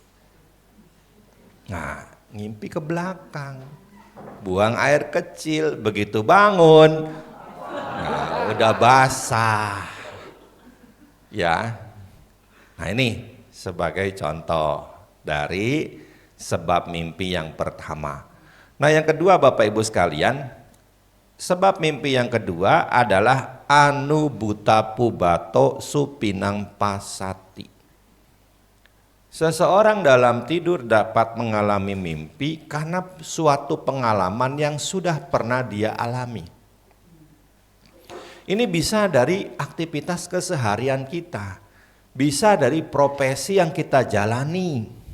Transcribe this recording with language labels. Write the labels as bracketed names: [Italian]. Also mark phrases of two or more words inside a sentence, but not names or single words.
[Indonesian] Nah, ngimpi ke belakang, buang air kecil, begitu bangun, nah, udah basah. Ya, nah ini sebagai contoh dari sebab mimpi yang pertama. Nah yang kedua Bapak Ibu sekalian, sebab mimpi yang kedua adalah [Pali] anubuta pubato supinang pasati. [Indonesian] Seseorang dalam tidur dapat mengalami mimpi karena suatu pengalaman yang sudah pernah dia alami. Ini bisa dari aktivitas keseharian kita, bisa dari profesi yang kita jalani.